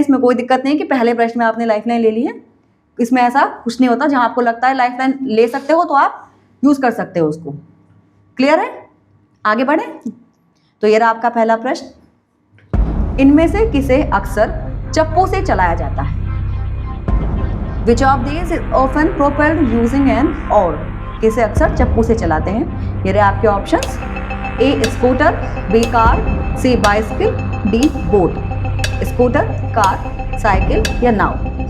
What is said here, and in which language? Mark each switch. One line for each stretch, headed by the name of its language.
Hindi: इसमें कोई दिक्कत नहीं कि पहले प्रश्न में आपने लाइफ लाइन ले ली है, इसमें ऐसा कुछ नहीं होता। जहाँ आपको लगता है लाइफ लाइन ले सकते हो तो आप यूज़ कर सकते हो उसको। क्लियर है? आगे बढ़े। तो ये रहा आपका पहला प्रश्न। इनमें से किसे अक्सर चप्पू से चलाया जाता है?
English: Which of these is often propelled using an oar?
Hindi: किसे अक्सर चप्पू से चलाते हैं? ये रहे आपके ऑप्शंस। ए स्कूटर, बी कार, सी bicycle, D boat. Scooter, car, cycle या नाव।